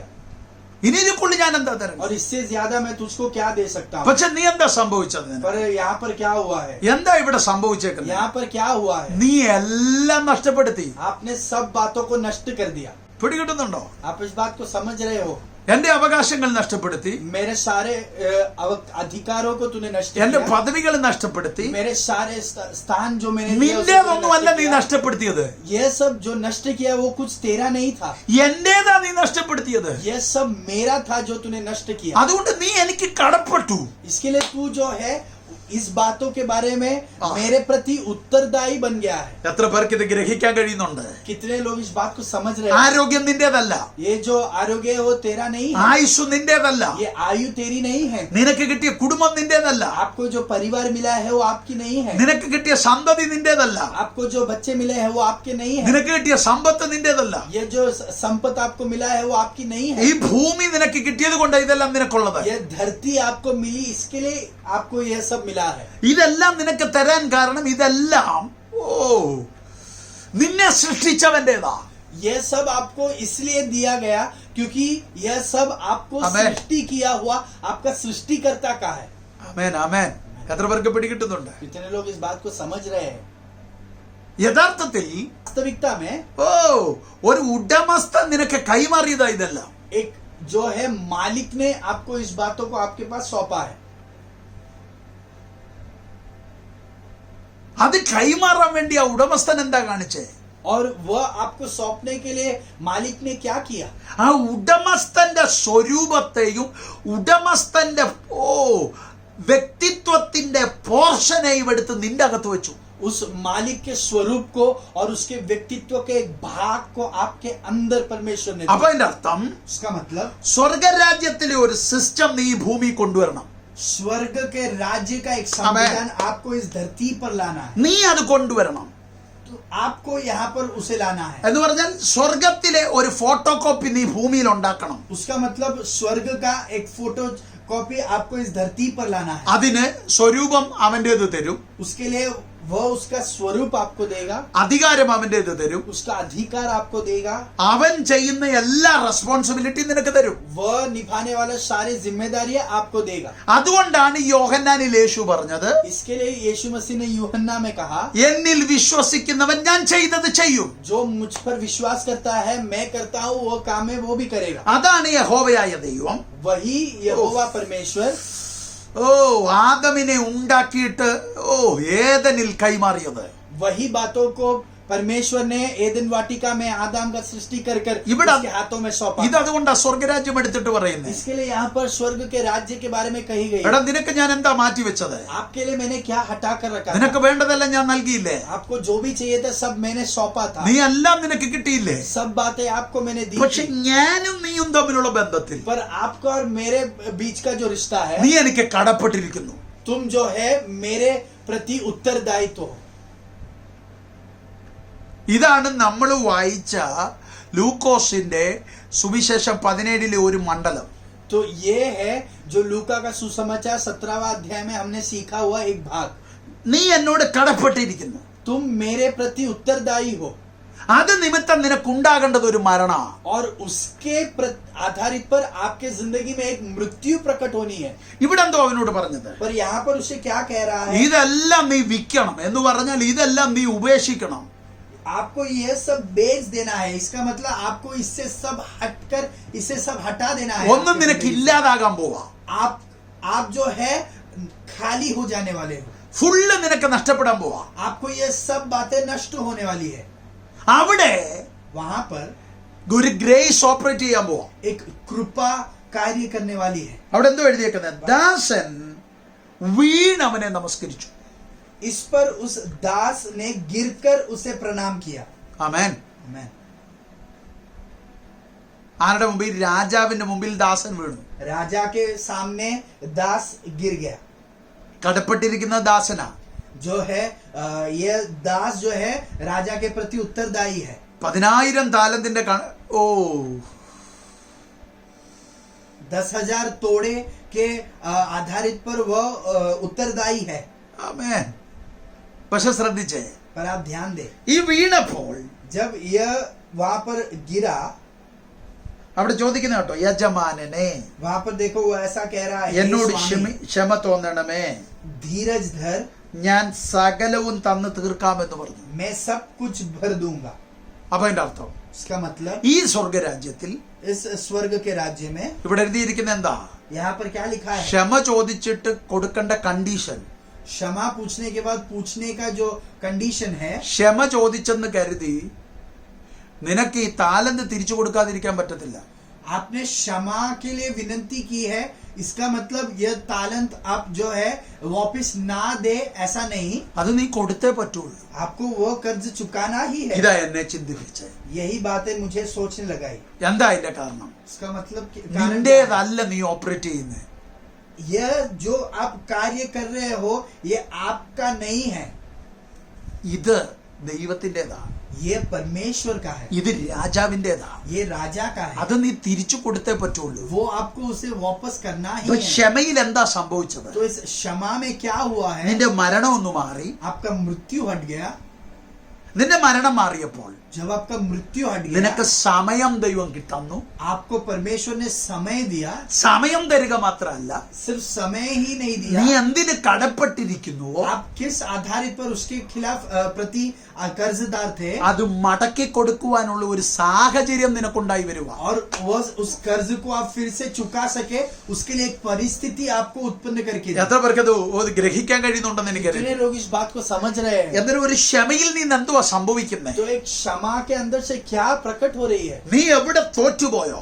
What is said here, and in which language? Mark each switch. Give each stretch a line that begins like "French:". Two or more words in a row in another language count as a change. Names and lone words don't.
Malayalam: ഇനി ഇതിക്കുള്ളിൽ ഞാൻ എന്താ തരണം?
Hindi: और इससे ज्यादा मैं तुझको क्या दे सकता हूँ?
Malayalam: പക്ഷെ നീ എന്താ സംഭവിച്ചത്?
Hindi: पर यहाँ पर क्या हुआ है,
Malayalam: എന്താ ഇവിടെ സംഭവിച്ചേക്കുന്നത്?
Hindi: यहाँ पर क्या हुआ है,
Malayalam: നീ എല്ലാം നഷ്ടപ്പെടുത്തി.
Hindi: आपने सब बातों को नष्ट कर दिया।
Malayalam: പിടികിട്ടുന്നുണ്ടോ?
Hindi: आप इस बात को समझ रहे हो?
Malayalam: എന്റെ അവകാശങ്ങൾ നഷ്ടപ്പെടുത്തി,
Hindi: मेरे सारे अधिकारों को तूने नष्ट
Malayalam: എന്റെ
Hindi: किया,
Malayalam: പദവികൾ നഷ്ടപ്പെടുത്തി.
Hindi: मेरे सारे स्थान जो मैंने दिया, उसे तूने
Malayalam: നിന്റേതൊന്നുമല്ല
Hindi: नष्ट
Malayalam: നീ
Hindi: किया।
Malayalam: നഷ്ടപ്പെടുത്തിയത്,
Hindi: यह सब जो नष्ट किया वो कुछ तेरा नहीं था,
Malayalam: എന്റേതാ നീ നഷ്ടപ്പെടുത്തിയത്.
Hindi: यह सब मेरा था जो तूने नष्ट किया।
Malayalam: അതുകൊണ്ട് നീ എനിക്ക് കടപ്പെട്ടു.
Hindi: इसके लिए तू जो है इस बातों के बारे में मेरे प्रति उत्तरदायी बन गया है।
Malayalam: എത്ര പേർക്ക് ഇത് ഗ്രഹിക്കാൻ കഴിയുന്നുണ്ട്?
Hindi: कितने लोग इस बात को समझ रहे हैं?
Malayalam: ആരോഗ്യം നിന്റേതല്ല,
Hindi: ये जो आरोग्य है वो तेरा नहीं है,
Malayalam: ആയുസ് നിന്റേതല്ല,
Hindi: ये आयु तेरी नहीं है,
Malayalam: നിനക്ക് കിട്ടിയ കുടുംബം നിന്റേതല്ല,
Hindi: आपको जो परिवार मिला है वो आपकी नहीं है,
Malayalam: നിനക്ക് കിട്ടിയ സന്തതി നിന്റേതല്ല,
Hindi: आपको जो बच्चे मिले हैं वो आपके नहीं है,
Malayalam: നിനക്ക് കിട്ടിയ സമ്പത്ത് നിന്റേതല്ല.
Hindi: ये जो संपत्ति आपको मिला है वो आपकी नहीं है,
Malayalam: ഈ ഭൂമി നിനക്ക് കിട്ടിയത് കൊണ്ട് ഇതെല്ലാം നിനക്കുള്ളത്.
Hindi: ये धरती आपको मिली इसके लिए आपको यह सब मिला है।
Malayalam: ഇതെല്ലാം നിനക്ക് തരാൻ കാരണം ഇതെല്ലാം നിന്നെ സൃഷ്ടിച്ചവന്റേതാ.
Hindi: यह सब आपको इसलिए दिया गया क्योंकि यह सब आपको आमेन। सृष्टि किया हुआ आपका सृष्टिकर्ता का है।
Malayalam: ആമേൻ ആമേൻ. എത്ര പേർക്ക് പിടികിട്ടുന്നുണ്ട്?
Hindi: कितने लोग इस बात को समझ रहे हैं?
Malayalam: യഥാർത്ഥത്തിൽ
Hindi: वास्तविकता में
Malayalam: ഒരു ഉടമസ്ഥൻ നിനക്ക് കൈമാറിയതാ ഇതെല്ലാം.
Hindi: एक जो है मालिक ने आपको इस बातों को आपके पास सौंपा है।
Malayalam: അത് കൈമാറാൻ വേണ്ടി ആ ഉടമസ്ഥൻ എന്താ കാണിച്ചേ?
Hindi: और वह आपको सौंपने के लिए मालिक ने क्या किया?
Malayalam: ആ ഉടമസ്ഥന്റെ സ്വരൂപത്തെയും ഉടമസ്ഥന്റെ വ്യക്തിത്വത്തിന്റെ പോർഷനെയും എടുത്ത് നിന്റെ അകത്ത് വെച്ചു.
Hindi: उस मालिक के स्वरूप को और उसके व्यक्तित्व के एक भाग को आपके अंदर परमेश्वर ने
Malayalam: അപ്പൊ അതിന്റെ അർത്ഥം
Hindi: उसका मतलब
Malayalam: സ്വർഗരാജ്യത്തിലെ ഒരു സിസ്റ്റം നീ ഈ ഭൂമി കൊണ്ടുവരണം.
Hindi: स्वर्ग के राज्य का एक संविधान आपको इस धरती पर लाना है।
Malayalam: നീ അത് കൊണ്ടുവരണം.
Hindi: तो आपको यहाँ पर उसे लाना है।
Malayalam: എന്ന് പറഞ്ഞാൽ സ്വർഗത്തിലെ ഒരു
English: photo copy
Malayalam: നീ ഭൂമിയിൽ ഉണ്ടാക്കണം.
Hindi: उसका मतलब स्वर्ग का एक
English: photo copy
Hindi: आपको इस धरती पर लाना है।
Malayalam: അതിന് സ്വരൂപം അവന്റേത് തരും,
Hindi: उसके लिए वह उसका स्वरूप आपको देगा,
Malayalam: അധികാരം അവന്റേത് തരും,
Hindi: उसका अधिकार आपको देगा,
Malayalam: അവൻ ചെയ്യുന്ന എല്ലാ റെസ്പോൺസിബിലിറ്റി നിനക്ക് തരും.
Hindi: वह निभाने वाला सारी जिम्मेदारियां आपको देगा।
Malayalam: അതുകൊണ്ടാണ് യോഹന്നാനിൽ യേശു പറഞ്ഞത്,
Hindi: इसके लिए यीशु मसीह ने यूहन्ना में कहा,
Malayalam: എന്നിൽ വിശ്വസിക്കുന്നവൻ ഞാൻ ചെയ്തത് ചെയ്യും.
Hindi: जो मुझ पर विश्वास करता है मैं करता हूँ वो काम है वो भी करेगा।
Malayalam: അതാണ് യഹോവയായ ദൈവം.
Hindi: वही यहोवा परमेश्वर
Malayalam: ആദമിനെ ഉണ്ടാക്കിയിട്ട് ഏദനിൽ കൈമാറിയത്.
Hindi: वही बातों को परमेश्वर ने एदन वाटिका में आदम का सृष्टि कर
Malayalam: ഇവിടെ
Hindi: उसके हाथों में सौंपा।
Malayalam: ഇത് അതുകൊണ്ടാ സ്വർഗരാജ്യം എടുത്തിട്ട് പറയുന്നത്.
Hindi: इसके लिए यहाँ पर स्वर्ग के राज्य के बारे में कही गई।
Malayalam: എടാ നിനക്ക് ഞാൻ എന്താ മാറ്റി വെച്ചത്?
Hindi: आपके लिए मैंने क्या हटा कर रखा
Malayalam: നിനക്ക്
Hindi: था?
Malayalam: വേണ്ടതെല്ലാം ഞാൻ നൽകിയില്ലേ?
Hindi: आपको जो भी चाहिए था सब मैंने सौंपा था।
Malayalam: നീ എല്ലാം നിനക്ക് കിട്ടിയില്ലേ?
Hindi: सब बातें आपको मैंने दी
Malayalam: പക്ഷെ
Hindi: थी।
Malayalam: ഞാനും നീയും തമ്മിലുള്ള ബന്ധത്തിൽ
Hindi: पर आपका और मेरे बीच का जो रिश्ता है,
Malayalam: നീ എനിക്ക് കടപ്പെട്ടിരിക്കുന്നു.
Hindi: तुम जो है मेरे प्रति उत्तरदायित्व हो।
Malayalam: ഇതാണ് നമ്മൾ വായിച്ച ലൂക്കോസിന്റെ സുവിശേഷം 17 ഒരു മണ്ഡലം.
Hindi: तो ये है जो लूका का सुसमाचार 17वां अध्याय में हमने सीखा हुआ एक भाग।
Malayalam: നീ എന്നോട് കടപ്പെട്ടിരിക്കുന്നു.
Hindi: तुम मेरे प्रति उत्तरदायी हो।
Malayalam: അത് നിമിത്തം നിനക്കുണ്ടാകേണ്ടത് ഒരു മരണ.
Hindi: और उसके आधारित पर आपके जिंदगी में एक मृत्यु प्रकट होनी है.
Malayalam: ഇവിടെ എന്തോ അവനോട് പറഞ്ഞത്?
Hindi: पर यहाँ पर उसे क्या कह रहा है?
Malayalam: ഇതെല്ലാം നീ വിൽക്കണം എന്ന് പറഞ്ഞാൽ ഇതെല്ലാം നീ ഉപേക്ഷിക്കണം.
Hindi: आपको यह सब बेच देना है. इसका मतलब आपको इससे सब हटकर इसे सब हटा देना है.
Malayalam: ഒന്നും നിനക്ക് ഇല്ലാതാകാൻ പോവാ.
Hindi: आप जो है खाली हो जाने वाले हो.
Malayalam: ഫുള്ള് നിനക്ക് നഷ്ടപ്പെടാൻ പോവാ.
Hindi: आपको ये सब बातें नष्ट होने वाली है.
Malayalam: അവിടെ
Hindi: वहां पर
Malayalam: ഒരു
English: grace operate
Malayalam: ചെയ്യാൻ പോവാ.
Hindi: एक कृपा कार्य करने वाली है.
Malayalam: അവിടെ എന്തോ എഴുതിയേക്കുന്നത്? ദാസൻ വീണവനെ നമസ്കരിച്ചു.
Hindi: इस पर उस दास ने गिरकर उसे प्रणाम किया.
Malayalam: ആമേൻ.
Hindi: आमीन.
Malayalam: ആരുടെ മുമ്പിൽ? രാജാവിന്റെ മുമ്പിൽ ദാസൻ വീണു.
Hindi: राजा के सामने दास गिर गया.
Malayalam: കടപ്പെട്ടിരിക്കുന്ന ദാസനാ.
Hindi: जो है ये दास जो है राजा के प्रति उत्तरदायी है.
Malayalam: 10,000 താലന്തിന്റെ
Hindi: 10,000 तोड़े के आधारित पर वह उत्तरदायी है.
Malayalam: ആമേൻ. പക്ഷെ ശ്രദ്ധിച്ചേ,
Hindi: पर आप ध्यान दें,
Malayalam: ഈ വീണപ്പോൾ
Hindi: जब यह वहां पर गिरा,
Malayalam: അവിടെ ചോദിക്കുന്ന കേട്ടോ, യജമാനനെ
Hindi: वहां पर देखो वो ऐसा कह रहा है,
Malayalam: എന്നോട്
Hindi: "हे स्वामी,
Malayalam: ക്ഷമ തോന്നണമേ,
Hindi: धीरज धर,
Malayalam: ഞാൻ സകലവും തന്നു തീർക്കാമെന്ന് പറഞ്ഞു.
Hindi: मैं सब कुछ भर दूंगा."
Malayalam: അപ്പൊ അതിന്റെ അർത്ഥം,
Hindi: इसका मतलब
Malayalam: ഈ സ്വർഗരാജ്യത്തിൽ
Hindi: इस स्वर्ग के राज्य में
Malayalam: ഇവിടെ എഴുതിയിരിക്കുന്ന എന്താ?
Hindi: यहाँ पर क्या लिखा है?
Malayalam: ക്ഷമ ചോദിച്ചിട്ട് കൊടുക്കേണ്ട കണ്ടീഷൻ.
Hindi: क्षमा पूछने के बाद पूछने का जो कंडीशन है,
Malayalam: ക്ഷമ ചോദിച്ചെന്ന് കരുതി നിനക്ക് ഈ താലന്ത് തിരിച്ചു കൊടുക്കാതിരിക്കാൻ പറ്റത്തില്ല.
Hindi: आपने क्षमा के लिए विनंती की है, इसका मतलब यह तालंत आप जो है वापस ना दे, ऐसा नहीं.
Malayalam: അത് നീ കൊടുത്തേ പറ്റുള്ളൂ.
Hindi: आपको वो कर्ज चुकाना ही है.
Malayalam: ഇതാ എന്നെ ചിന്തിപ്പിച്ചേ.
Hindi: यही बातें मुझे सोचने लगाई.
Malayalam: എന്താ അതിന്റെ കാരണം?
Hindi: इसका मतलब कारण क्या है?
Malayalam: നിന്റേതല്ല നീ ഓപ്പറേറ്റ് ചെയ്യുന്നത്.
Hindi: यह जो आप कार्य कर रहे हो ये आपका नहीं है,
Malayalam: ഇത് ദൈവത്തിൻ്റെതാ.
Hindi: ये परमेश्वर का है,
Malayalam: ഇത് രാജാവിൻ്റെതാ.
Hindi: ये राजा का है.
Malayalam: അത് നീ തിരിച്ചു കൊടുത്തേ പറ്റുള്ളൂ.
Hindi: वो आपको उसे वापस करना ही
Malayalam: ഇപ്പൊ
Hindi: है.
Malayalam: ക്ഷമയിൽ എന്താ സംഭവിച്ചത്?
Hindi: तो इस क्षमा में क्या हुआ है?
Malayalam: നിന്റെ മരണം ഒന്ന് മാറി.
Hindi: आपका मृत्यु हट गया.
Malayalam: നിന്റെ മരണം മാറിയപ്പോൾ
Hindi: जब आपका मृत्यु हट गया,
Malayalam: നിനക്ക് സമയം ദൈവം കിട്ടുന്നു.
Hindi: आपको परमेश्वर ने समय दिया.
Malayalam: സമയം തരിക മാത്രമല്ല,
Hindi: सिर्फ समय ही नहीं
Malayalam: നീ
Hindi: दिया,
Malayalam: എന്തിന് കടപ്പെട്ടിരിക്കുന്നുവോ
Hindi: आप किस आधारित पर उसके खिलाफ प्रति कर्जदार थे,
Malayalam: അത് മടക്കി കൊടുക്കുവാനുള്ള ഒരു സാഹചര്യം നിനക്കുണ്ടായി വരുക.
Hindi: और वो उस कर्ज को आप फिर से चुका सके, उसके लिए एक परिस्थिति आपको उत्पन्न करके दी.
Malayalam: എത്ര പേർക്ക് അത് ഗ്രഹിക്കാൻ കഴിയുന്നുണ്ടെന്ന് എനിക്കറിയാം.
Hindi: कितने लोग इस बात को समझ रहे हैं?
Malayalam: എന്തൊരു ഒരു ക്ഷമയിൽ നീ എന്തുവാ സംഭവിക്കുന്നത്?
Hindi: तो एक क्षमा के अंदर से क्या प्रकट हो रही है?
Malayalam: നീ എവിടെ തോറ്റുപോയോ